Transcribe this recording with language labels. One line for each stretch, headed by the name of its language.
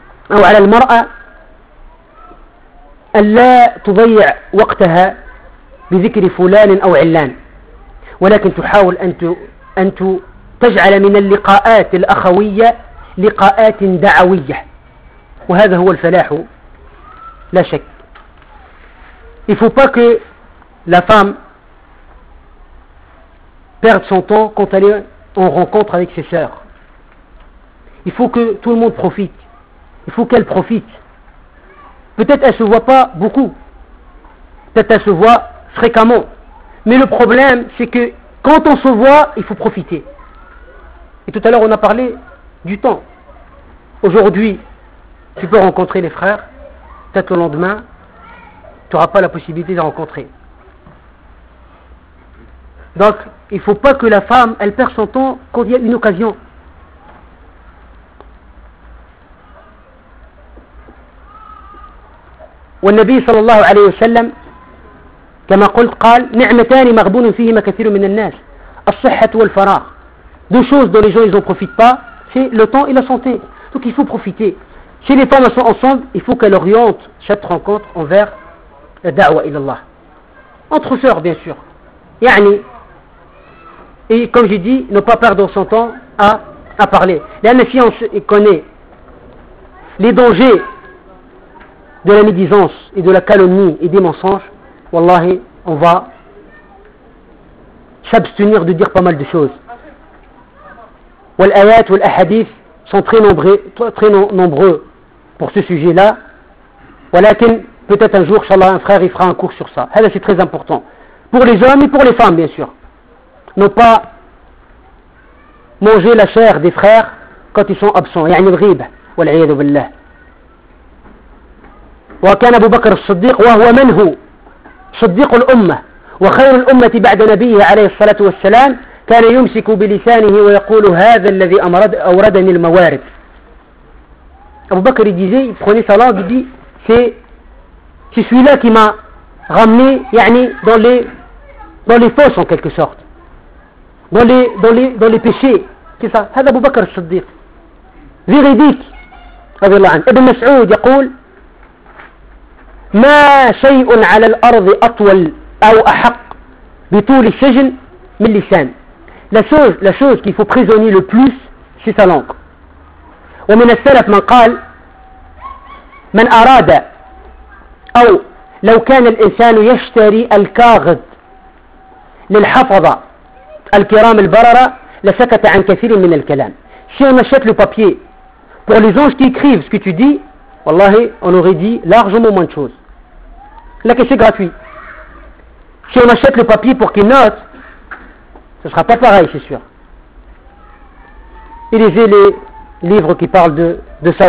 Arabic: أو على المرأة ألا تضيع وقتها بذكر فلان أو علان، ولكن تحاول أن تجعل من اللقاءات الأخوية لقاءات دعوية، وهذا هو الفلاح لا شك.
French: Il faut pas que la femme perde son temps quand elle est en rencontre avec ses sœurs. Il faut que tout le monde profite. Il faut qu'elle profite. Peut-être elle ne se voit pas beaucoup. Peut-être elle se voit fréquemment. Mais le problème, c'est que quand on se voit, il faut profiter. Et tout à l'heure, on a parlé du temps. Aujourd'hui, tu peux rencontrer les frères. Peut-être le lendemain, tu n'auras pas la possibilité de les rencontrer. Donc, il ne faut pas que la femme, elle perde son temps quand il y a une occasion.
Arabic: والنبي صلى الله عليه وسلم كما قلت قال نعمتان مغبون فيهما كثير من الناس الصحة والفراغ.
French: Deux choses dont les gens ils en profitent pas, c'est le temps et la santé. Donc il faut profiter. Si les femmes sont ensemble, il faut qu'elles orientent cette rencontre envers la da'wa ila Allah. Entre sœurs bien sûr. يعني, et comme j'ai dit, ne pas perdre son temps à parler. لأن si on connaît les dangers de la médisance et de la calomnie et des mensonges, wallahi, on va s'abstenir de dire pas mal de choses.
Arabic: Wal ayat wal ahadith
French: sont très nombreux pour ce sujet-là. Walakin, peut-être un jour, inchallah, un frère, il fera un cours sur ça. Hala, c'est très important. Pour les hommes et pour les femmes, bien sûr. Ne pas manger la chair des frères quand ils sont absents.
Arabic: Ya'ni al-ghiba wal ayyadu billah. وكان أبو بكر الصديق وهو من هو صديق الأمة وخير الأمة بعد نبيه عليه الصلاة والسلام كان يمسك بلسانه ويقول هذا الذي أوردني الموارد.
French: أبو بكر disait, il prenait sa langue, il dit c'est celui-là qui m'a ramené يعني dans les fosses en quelque sorte, dans les péchés. C'est ça, هذا أبو بكر الصديق véridique
Arabic: رضي الله عنه. ابن مسعود يقول ما شيء على الأرض أطول أو أحق بطول السجن من لسان.
French: La chose qu'il faut prisonnier le plus, c'est sa langue.
Arabic: ومن السلف من قال من أراد أو لو كان الإنسان يشتري الكاغذ للحفظة الكرام البررة لسكت عن كثير من الكلام.
French: Si on achète le papier pour les anges qui écrivent ce que tu dis, والله on aurait dit largement moins de choses. La question est gratuite. Si on achète le papier pour qu'il note, ce ne sera pas pareil, c'est sûr. Et lisez les livres qui parlent de ça.